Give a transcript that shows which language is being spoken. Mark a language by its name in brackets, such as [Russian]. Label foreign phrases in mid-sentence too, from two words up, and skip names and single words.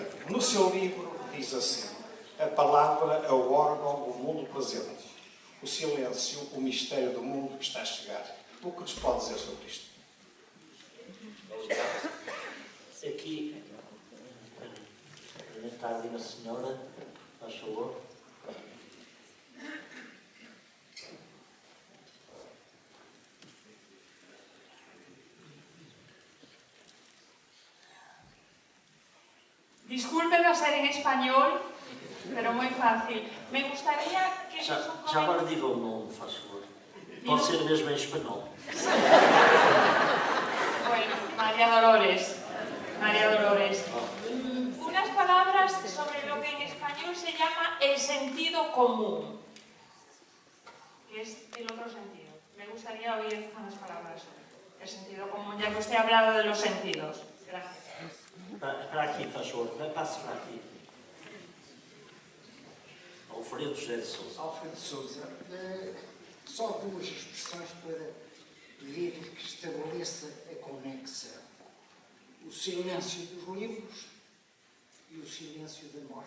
[Portuguese] No seu livro diz assim: a palavra é o órgão do mundo presente. O silêncio, o mistério do mundo que está a chegar. O que nos pode dizer sobre isto? Aqui, está ali uma senhora, faz favor. [Spanish] Disculpen no ser en español, pero muy fácil. Me gustaría que... [Portuguese] Já agora diga o nome, faz favor. Pode ser mesmo em espanhol. [Spanish] Bueno, María Dolores. María Dolores. Unas palabras sobre lo que en español se llama el sentido común, que es el otro sentido. Me gustaría oír unas palabras sobre el sentido común, ya que usted ha hablado de los sentidos. Gracias. [Portuguese] Para aqui, faz favor. Passe para aqui. Alfredo José de Sousa. Alfredo Sousa, só duas expressões para pedir que estabeleça a conexa. O silêncio dos livros e o silêncio da morte.